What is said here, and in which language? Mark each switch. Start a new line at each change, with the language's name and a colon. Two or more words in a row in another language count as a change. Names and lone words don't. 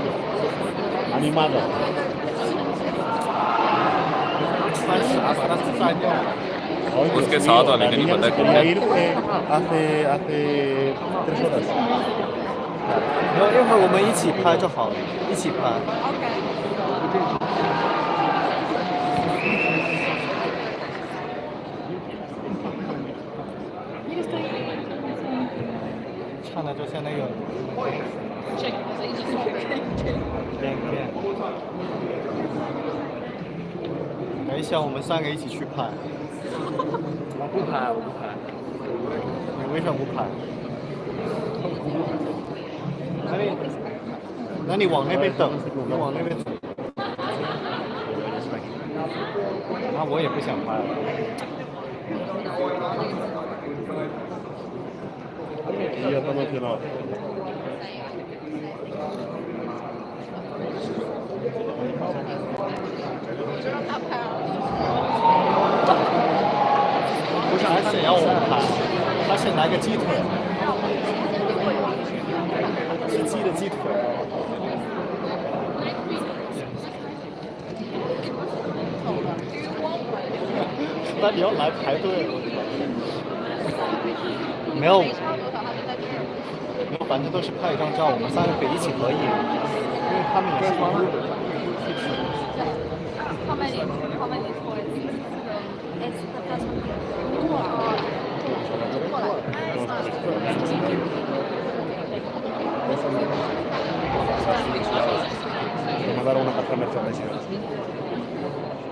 Hindi: उसके साथ वाले का नहीं पता कौन है
Spanish: hace 3 horas.
Chinese: 然后一会儿我们一起拍就好了，一起拍。唱的就像那个。等一下，我们3个一起去拍。我不拍，我不拍。你为什么不拍？那你往那边等，你往那边走。那我也不想拍了。
Spanish: Y ya está emocionado.
Chinese: 不是，还想要我们拍，他是拿个鸡腿，是鸡的鸡腿。那你要来排队，没有，反正都是拍一张照，我们3个可以一起合影，因为他们也是从日本去吃。
English: How many toys? It's the first one.
Spanish: Me mandaron una caja de merchandising.